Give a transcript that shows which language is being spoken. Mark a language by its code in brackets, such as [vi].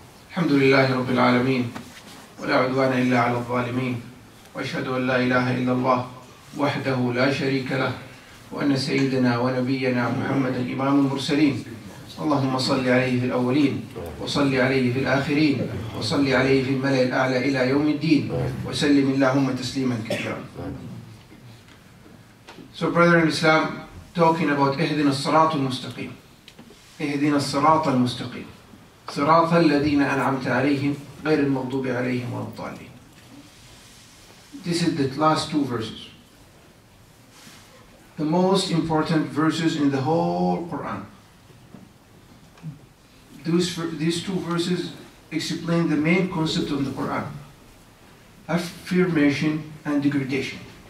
[ar] الحمد لله رب العالمين ولا عدوان إلا على الظالمين وأشهد أن لا إله إلا الله وحده لا شريك له وأن سيدنا ونبينا محمدا إمام المرسلين. اللهم صل عليه في الأولين وصل عليه في الآخرين وصل عليه في الملأ الأعلى إلى يوم الدين وسلم اللهم تسليما كثيرا. [en] So brother in Islam, talking about [ar] اهدنا الصراط المستقيم. اهدنا الصراط المستقيم. صراط الذين أنعمت عليهم غير المغضوب عليهم ولا الضالين. [en] This is the last two verses. The most important verses in the whole Quran. These two verses explain the main concept of the Quran: affirmation and degradation.